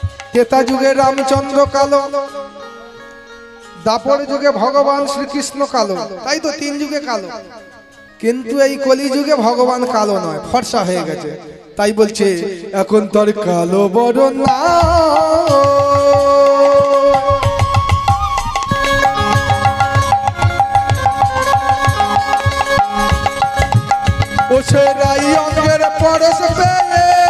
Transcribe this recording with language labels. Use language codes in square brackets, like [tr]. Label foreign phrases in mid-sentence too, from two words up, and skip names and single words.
[bn] ত্রেতা যুগে রামচন্দ্র কালো, দ্বাপর যুগে ভগবান শ্রীকৃষ্ণ কালো, তাই তো তিন যুগে কালো। किन्तु এই কলি যুগে ভগবান কালো নয়, ফর্সা হয়ে গেছে। তাই বলছে এখন তোর কালো বড় না, ও সেরাই অঙ্গের পরশ পেয়ে